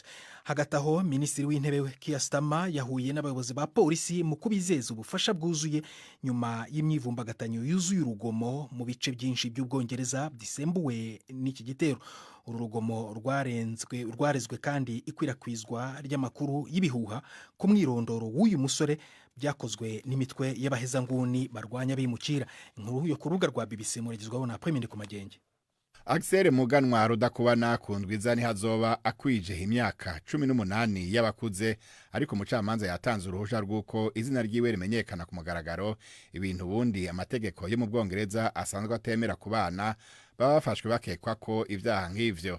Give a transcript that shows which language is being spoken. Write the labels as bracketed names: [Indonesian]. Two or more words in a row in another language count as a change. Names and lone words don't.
[Kinyarwanda] Hagati aho Minisitiri w'Intebe Keir Starmer yahuye n'abayobozi ba polisi mu kubizeza ubufasha bwuzuye nyuma y'imyivumbagatanyo yuzuye urugomo mu bice byinshi by'Ubwongereza bisembuwe n'iki gitero. Uru rugomo rwarezwe kandi ikwirakwizwa ry'amakuru y'ibihuha ku mwirondoro w'uyu musore byakozwe n'imitwe y'abahezanguni barwanya bimukira. [Rundi] Inkuru yo ku rubuga rwa BBC murigizwaho na Premier Kumagenge. Axel Muganwa Rudakubana kundwiza ni hazoba akwije imyaka 18 y'abakuze, ariko umucamanza yatanze uruhushya rw'uko izina ryiwe rimenyekana ku mugaragaro, ibintu bundi amategeko yo mu Bwongereza asanzwe atemera ku bana baba bafashwe bakekwa ko ivyaha nk'ivyo.